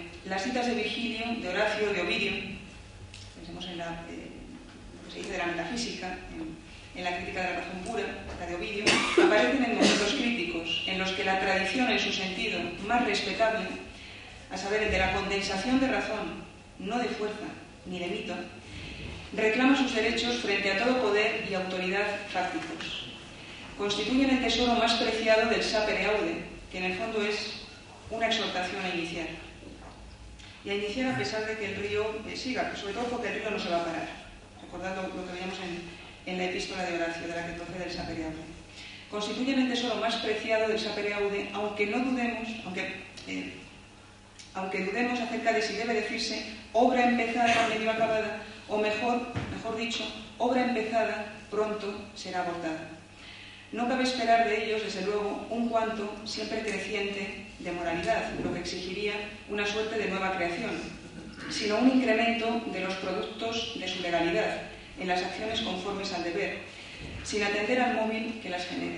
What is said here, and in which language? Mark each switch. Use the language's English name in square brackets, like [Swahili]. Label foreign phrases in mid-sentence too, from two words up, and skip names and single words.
[Spanish] Las citas de Virgilio, de Horacio, de Ovidio, pensemos en lo que se dice de la metafísica, en la crítica de la razón pura, la de Ovidio, aparecen en momentos críticos en los que la tradición en su sentido más respetable, a saber, el de la condensación de razón, no de fuerza ni de mito, reclama sus derechos frente a todo poder y autoridad fácticos. Constituyen el tesoro más preciado del [Latin] sapere aude, [Spanish] que en el fondo es una exhortación a iniciar. Y a iniciar a pesar de que el río siga, sobre todo porque el río no se va a parar, recordando lo que veíamos en la epístola de Horacio, de la que procede el [Latin] sapere aude. [Spanish] Constituyen el tesoro más preciado del [Latin] sapere aude, [Spanish] aunque no dudemos, aunque aunque dudemos acerca de si debe decirse obra empezada, medio acabada, o mejor dicho, obra empezada, pronto será abortada. No cabe esperar de ellos, desde luego, un cuanto siempre creciente de moralidad, lo que exigiría una suerte de nueva creación, sino un incremento de los productos de su legalidad en las acciones conformes al deber, sin atender al móvil que las genere.